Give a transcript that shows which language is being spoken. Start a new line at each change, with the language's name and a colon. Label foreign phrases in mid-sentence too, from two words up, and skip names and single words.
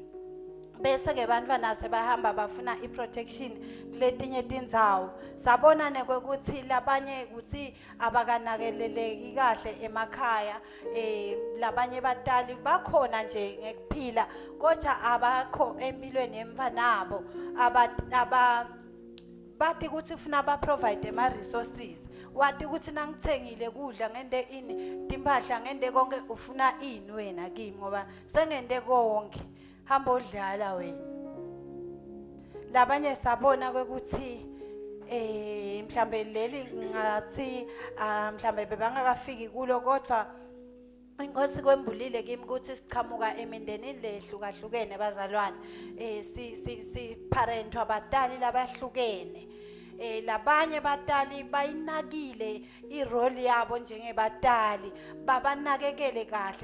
Swati: bese ke bantwana sebahamba bafuna iprotection letinye tindzawo sabona nekwekuthi labanye ukuthi abakanakeleleki kahle emakhaya labanye batali bakhona nje ngekuphila kodwa abakho empilweni yemfanabo bathi ukuthi ufuna ba provide ama resources wathi ukuthi nangithengile kudla ngende ini timpahla ngende konke ufuna ini wena kimi ngoba sengende konke hamba odlala wena labanye sabona ukuthi mhlambe leli ngathi mhlambe bebangakafiki kulo kodwa inkosi kwembulile kimi ukuthi siqhamuka emindenini lehlukahlukene bazalwane si parent abadali labahlukene labanye batali bayinakile irole yabo njengebatali babanakekele kahle